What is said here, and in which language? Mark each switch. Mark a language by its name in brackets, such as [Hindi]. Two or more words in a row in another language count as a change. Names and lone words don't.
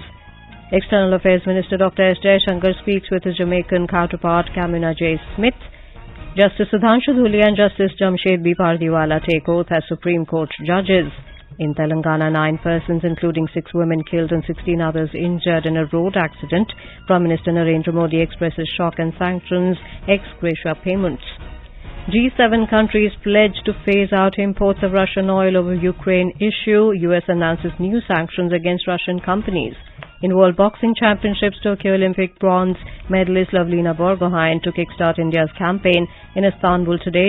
[English] External Affairs Minister Dr. S. Jaishankar speaks with his Jamaican counterpart Kamina J. Smith. Justice Sudhanshu Dhulia and Justice Jamshed B. Pardiwala take oath as Supreme Court judges. In Telangana, 9 persons, including 6 women, killed and 16 others injured in a road accident. Prime Minister Narendra Modi expresses shock and sanctions ex gratia payments. G7 countries pledge to phase out imports of Russian oil over Ukraine issue. US announces new sanctions against Russian companies. In World Boxing Championships, Tokyo Olympic bronze medalist Lavlina Borgohain to kickstart India's campaign in Istanbul today.